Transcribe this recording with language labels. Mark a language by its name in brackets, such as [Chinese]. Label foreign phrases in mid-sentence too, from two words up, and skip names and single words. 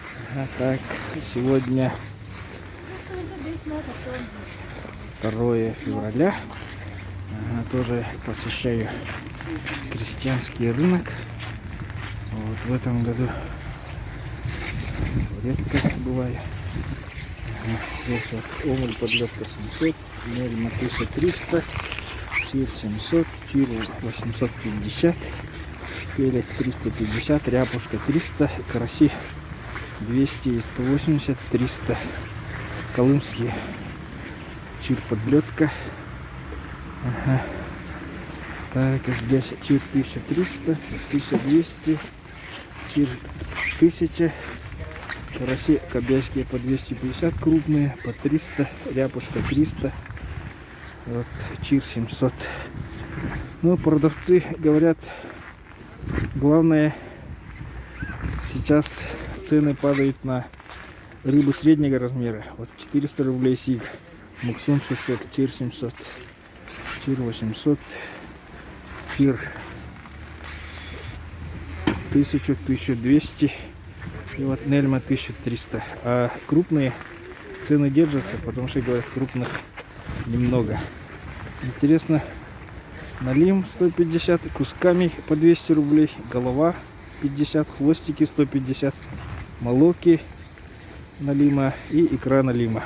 [Russian] А так, сегодня 2 февраля. Тоже посещаю крестьянский рынок. Вот в этом году редко бываю. Здесь вот омуль подлетка 700, мельма 1300, чир 700, чир 850, пелек 350, ряпушка 300, караси 200 и 180, 300. Колымские чир подлетка. Так, здесь чир 1300, 1200, чир 1000. Караси кобяйские по 250, крупные по 300, ряпушка 300, вот, чир 700. Ну, продавцы говорят, главное, сейчас цены падают на рыбу среднего размера. Вот 400 рублей сиг, муксун 600, чир 700, чир 800, чир 1000, 1200. И вот нельма 1300. А крупные цены держатся, потому что, говорят, крупных немного. Интересно, налим 150, кусками по 200 рублей, голова 50, хвостики 150, молоки налима и икра налима.